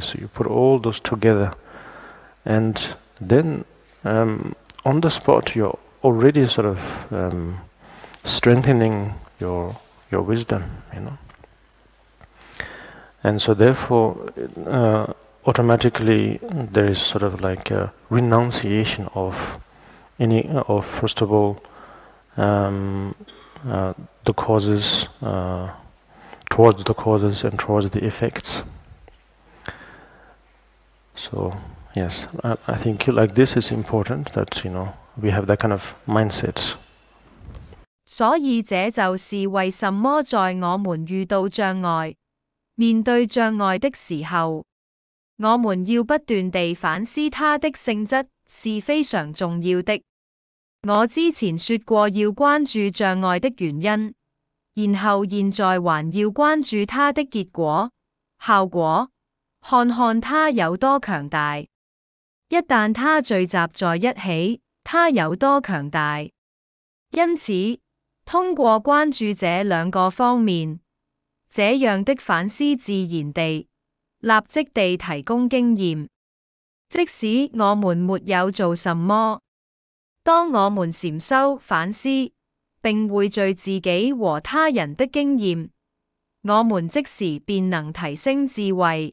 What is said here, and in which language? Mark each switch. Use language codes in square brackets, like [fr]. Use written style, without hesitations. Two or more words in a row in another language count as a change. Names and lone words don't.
[en] So you put all those together, and then on the spot you're already sort of strengthening your wisdom, and so therefore automatically there is sort of like a renunciation of first of all the causes, towards the causes and towards the effects. So yes, I think like this is important that we have that kind of mindset. [zh] 所以這就是為什麼在我們遇到障礙、面對障礙的時候，我們要不斷地反思它的性質是非常重要的。我之前說過要關注障礙的原因，然後現在還要關注它的結果、效果，看看它有多強大。一旦它聚集在一起，它有多強大。因此，通過關注這兩個方面，這樣的反思自然地、立即地提供經驗。即使我們沒有做什麼，當我們禪修反思並匯聚自己和他人的經驗，我們即時便能提升智慧。